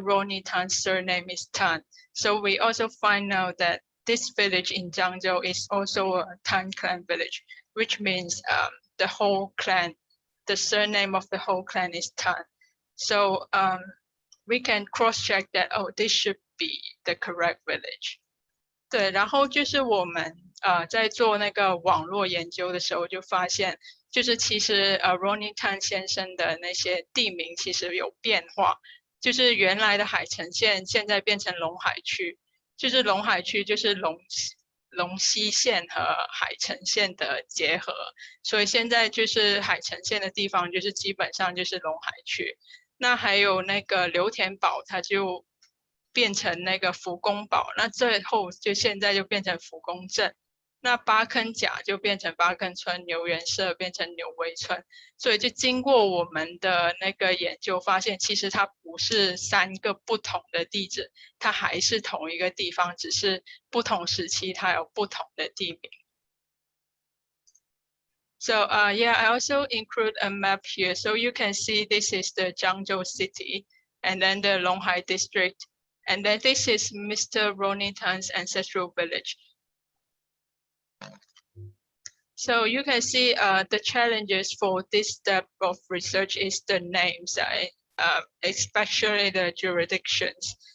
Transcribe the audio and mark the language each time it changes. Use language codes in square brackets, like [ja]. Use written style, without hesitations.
[en] Ronnie Tan's surname is Tan, so we also find out that this village in Zhangzhou is also a Tan clan village, which means the whole clan, the surname of the whole clan is Tan. So we can cross-check that, oh, this should be the correct village. [zh] 对，然后就是我们在做那个网络研究的时候，就发现，就是其实Ronnie Tan 先生的那些地名其实有变化，就是原来的海城县现在变成龙海区，就是龙海区就是龙溪县和海城县的结合，所以现在就是海城县的地方就是基本上就是龙海区。那还有那个刘田堡，它就变成那个福宫堡，那最后就现在就变成福宫镇。那八坑甲就变成八坑村，牛园社变成牛围村，所以就经过我们的那个研究，发现其实它不是3个不同的地址，它还是同一个地方，只是不同时期它有不同的地名。 [en] So yeah, I also include a map here. So you can see this is the Zhangzhou city, and then the Longhai district. And then this is Mr. Ronnie Tan's ancestral village. So you can see the challenges for this step of research is the names, especially the jurisdictions.